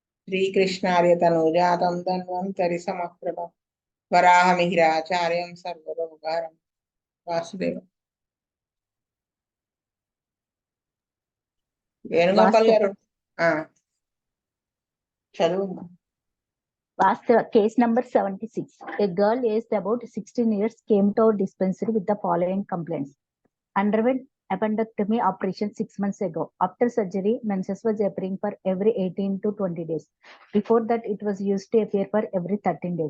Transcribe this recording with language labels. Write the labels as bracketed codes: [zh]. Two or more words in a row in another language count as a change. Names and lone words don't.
[sa] श्रीकृष्णार्य तनूजातं धन्वन्तरि समप्रभं वराहमिहिराचार्यं सर्वलोकहारं वासुदेव [te] వేణుగోపాల్ గారు చదువు. [en] Vastava, case number 76. A girl aged about 16 years came to our dispensary with the following complaints. Underwent appendectomy operation 6 months ago. After surgery, menses was appearing for every 18 to 20 days. Before that, it was used to appear for every 13 days.